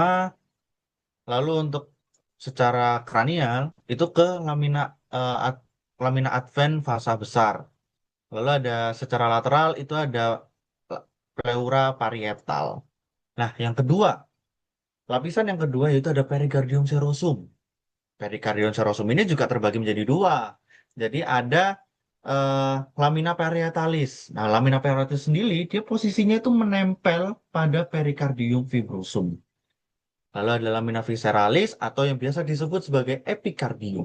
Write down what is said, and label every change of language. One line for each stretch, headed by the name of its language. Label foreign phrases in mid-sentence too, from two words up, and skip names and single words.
Indonesian: Lalu untuk secara kranial itu ke lamina lamina advent fasa besar. Lalu ada secara lateral itu ada pleura parietal. Nah, yang kedua, lapisan yang kedua yaitu ada
Latin: pericardium serosum. Pericardium serosum
Indonesian: ini juga terbagi menjadi dua. Jadi ada eh,
Latin: lamina parietalis.
Indonesian: Nah,
Latin: lamina parietalis
Indonesian: sendiri dia posisinya itu menempel pada
Latin: pericardium fibrosum.
Indonesian: Lalu ada
Latin: lamina visceralis
Indonesian: atau yang biasa disebut sebagai epikardium.